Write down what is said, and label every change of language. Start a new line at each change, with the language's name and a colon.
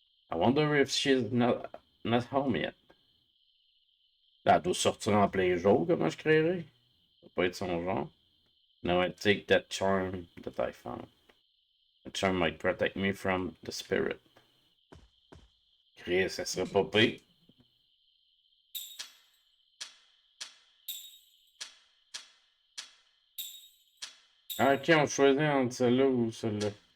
English: I wonder if she's not home yet.
French: Là, elle doit sortir en plein jour, comment je créerais? Ça va pas être son genre.
English: No, I take that charm that I found. The charm might protect me from the spirit.
French: Chris, ça serait pas pire. Ah, ok, on choisit entre celle-là ou celle-là.